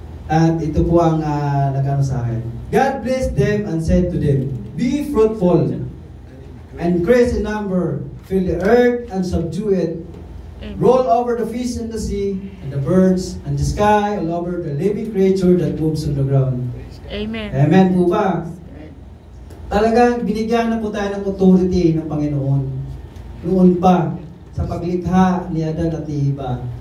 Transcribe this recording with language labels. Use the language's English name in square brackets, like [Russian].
[Filipino] At ito po ang nagano sa akin. [English] God blessed them and said to them, be fruitful and increase in number, fill the earth and subdue it. Roll over the fish in the sea and the birds and the sky, all over the living creature that moves on the ground. Amen. [Filipino] Amen po ba? Talagang binigyan na po tayo ng authority ng Panginoon. Noon pa, sa paglikha ni Adan at ni Eva.